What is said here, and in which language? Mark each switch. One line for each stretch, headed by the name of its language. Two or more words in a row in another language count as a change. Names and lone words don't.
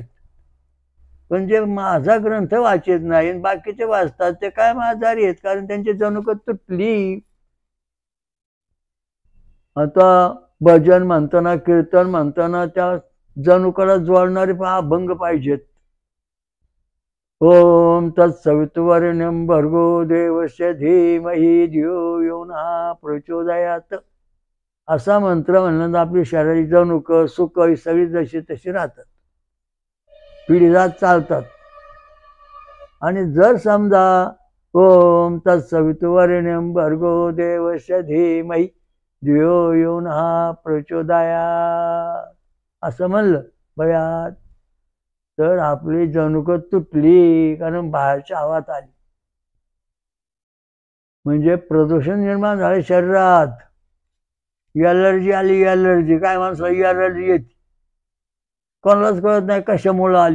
Marathi: पण जे माझा ग्रंथ वाचत नाही बाकीचे वाचतात ते काय आजारी आहेत, कारण त्यांची जणूक तुटली. आता भजन म्हणताना, कीर्तन म्हणताना त्या जणुकाला जोडणारे अभंग पाहिजेत.
Sanskrit: ओम तत्सवितुर्वरेण्यं भर्गो देवस्य धीमहि धियो यो नः प्रचोदयात्,
Marathi: असा मंत्र म्हणल्यानंतर आपली शरीराची जणूक सुख ही सगळी जशी तशी राहतात, पिढीजात चालतात. आणि जर समजा
Sanskrit: ओम तत्सवितुर्वरेण्यं भर्गो देवस्य धीमहि धियो यो नः प्रचोदयात्
Marathi: असं म्हणलं बयात, तर आपली जणूक तुटली, कारण बाहेरच्या हवात आली, म्हणजे प्रदूषण निर्माण झाले शरीरात. एलर्जी आली, एलर्जी काय माणसाला एलर्जी येते, कोणालाच कळत नाही कशामुळं आली.